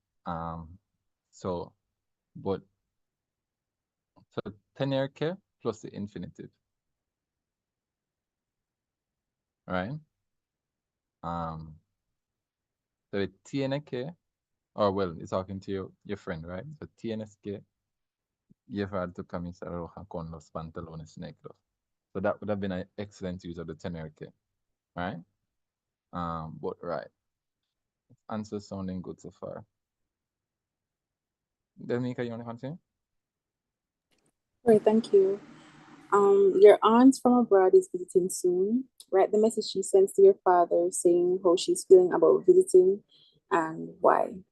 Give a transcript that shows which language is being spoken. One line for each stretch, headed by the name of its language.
English: Um, so but so tener que plus the infinitive. Right? Um, so it tiene que, or well, it's talking to your friend, right?
Spanish: So tienes que llevar tu camisa roja con los pantalones negros.
English: So that would have been an excellent use of the tener que, right? But right, answer sounding good so far. Dominica, you want to continue? Great, thank you. Your aunt from abroad is visiting soon. Write the message she sends to your father saying how she's feeling about visiting and why.